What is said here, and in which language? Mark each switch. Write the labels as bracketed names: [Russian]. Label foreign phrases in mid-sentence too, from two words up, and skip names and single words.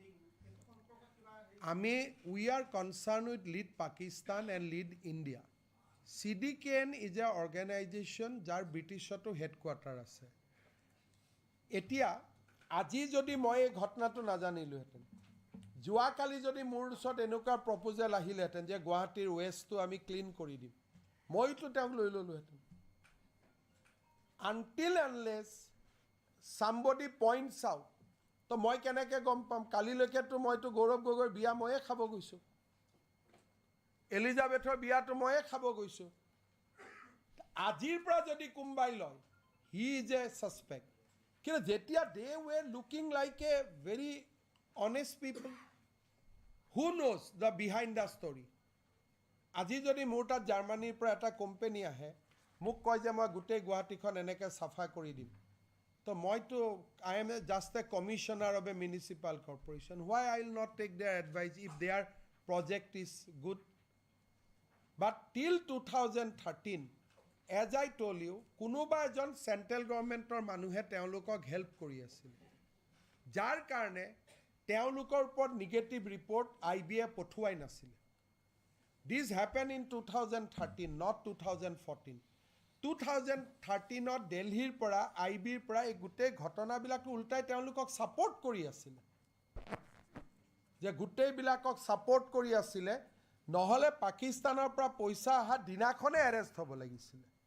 [English] we are concerned with Lead Pakistan and Lead India. CDKN is an organization [Assamese] যাৰ ব্ৰিটিছতো হেডকোৱাৰ্টাৰ আছে এতিয়া আজি যদি মই এই ঘটনাটো নাজানিলোহেঁতেন যোৱাকালি যদি মোৰ ওচৰত এনেকুৱা প্ৰপ'জেল আহিলেহেঁতেন যে গুৱাহাটীৰ ৱেষ্টটো আমি ক্লিন কৰি দিম মইতো তেওঁক লৈ ল'লোহেঁতেন [English] until unless somebody points out [Assamese] তো মই কেনেকৈ গম পাম কালিলৈকেতো মইতো গৌৰৱ গগৈৰ বিয়া ময়ে খাব গৈছোঁ এলিজাবেথৰ বিয়াটো ময়ে খাব গৈছোঁ আজিৰ পৰা যদি কোনোবাই লয় [English] he is a suspect [Assamese] কিন্তু যেতিয়া [English] they were looking like a very honest people who knows the behind the story [Assamese] আজি যদি মোৰ তাত জাৰ্মানীৰ পৰা এটা কোম্পানী আহে মোক কয় যে মই গোটেই গুৱাহাটীখন এনেকৈ চাফা কৰি দিম তো মইতো [English] I am just a commissioner of a municipal corporation why I will not take their advice if their project is good but till 2013 as I told you [Assamese] কোনোবা এজন [English] central government's [Assamese] মানুহে তেওঁলোকক হেল্প কৰি আছিল যাৰ কাৰণে তেওঁলোকৰ ওপৰত [English] negative report [Assamese] IBয়ে পঠুৱাই নাছিলে [English] this happen in 2013 not 2014 [Assamese] 2013ত দিল্লীৰ পৰা IBৰ পৰা এই গোটেই ঘটনাবিলাক উল্টাই তেওঁলোকক ছাপোৰ্ট কৰি আছিলে যে গোটেইবিলাকক ছাপোৰ্ট কৰি আছিলে নহ'লে পাকিস্তানৰ পৰা পইচা অহা দিনাখনে এৰেষ্ট হ'ব লাগিছিলে